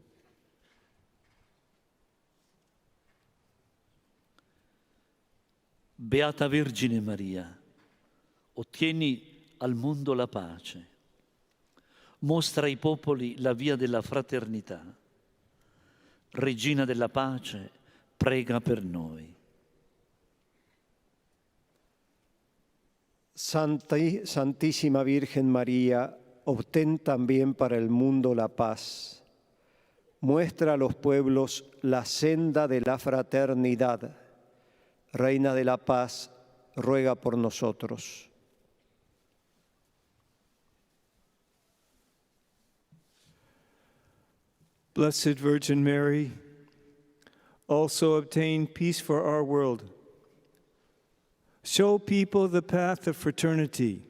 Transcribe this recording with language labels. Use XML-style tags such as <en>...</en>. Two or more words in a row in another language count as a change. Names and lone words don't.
<it>Beata Vergine Maria, ottieni al mondo la pace. Mostra ai popoli la via della fraternità. Regina della pace, prega per noi.</it> <es>Santísima Virgen María, obtén también para el mundo la paz. Muestra a los pueblos la senda de la fraternidad. Reina de la paz, ruega por nosotros.</es> <en>Blessed Virgin Mary, also obtain peace for our world. Show people the path of fraternity.</en>